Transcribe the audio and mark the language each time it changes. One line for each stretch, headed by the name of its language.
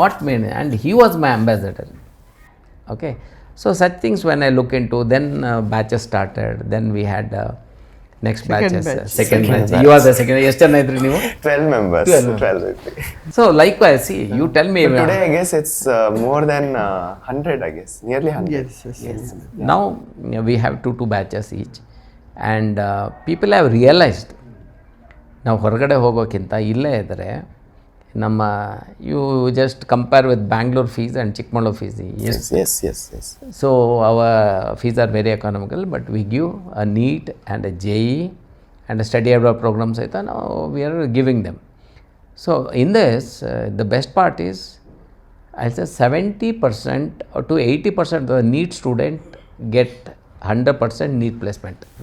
English: what made, and he was my ambassador. Okay, so such things when I look into, then batches started, then we had next batches, second batch. You are the second.
Kannada: ಎಷ್ಟು ಜನ ಇದ್ರಿ ನೀವು?
English: 12 members. 12. So likewise, see, you tell me. Today I guess it's more than 100, I guess. Nearly 100. Yes. Now we have two batches each, and people have realized,
Kannada: ನಾವು ಹೊರಗಡೆ ಹೋಗೋಕ್ಕಿಂತ ಇಲ್ಲೇ ಇದ್ದರೆ ನಮ್ಮ,
English: You just compare with Bangalore fees and Chikkamagaluru fees. Yes. So our fees are very economical, but we give a NEET and a JEE and a study abroad programs. Now we are giving them. So in this, the best part is, I say 70% or to 80% of the NEET student get 100% NEET placement.